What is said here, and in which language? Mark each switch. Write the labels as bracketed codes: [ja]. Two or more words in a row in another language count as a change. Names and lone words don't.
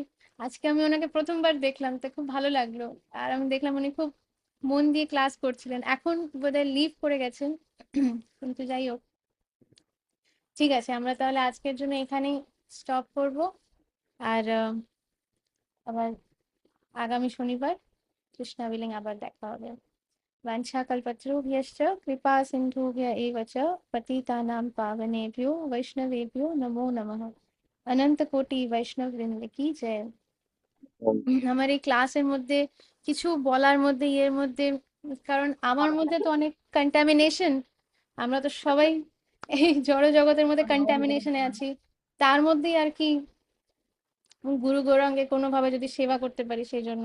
[bn] আজকে আমি ওনাকে প্রথমবার দেখলাম, তো খুব ভালো লাগলো। আর আমি দেখলাম উনি খুব মন দিয়ে ক্লাস করছিলেন, এখন বোধহয় লিভ করে গেছেন। কিন্তু যাই হোক, ঠিক আছে, আমরা তাহলে আজকের জন্য এখানেই স্টপ করব। আর আবার আগামী শনিবার কৃষ্ণা উইলিং আবার দেখা হবে। [sa] वाञ्छाकल्पतरुभ्यश्च कृपा सिन्धुभ्य एव च पतितानां पावनेभ्यो वैष्णवेभ्यो नमो नमः। [bn] অনন্ত কোটি বৈষ্ণব বৃন্দ কি জয়। আমার এই ক্লাসের মধ্যে কিছু বলার মধ্যে ইয়ের মধ্যে, কারণ আমার মধ্যে তো অনেক কন্টামিনেশন, আমরা তো সবাই এই জড় জগতের মধ্যে কন্টামিনেশনে আছি, তার মধ্যেই আর কি গুরু গৌরাঙ্গে কোনোভাবে যদি সেবা করতে পারি সেই জন্য।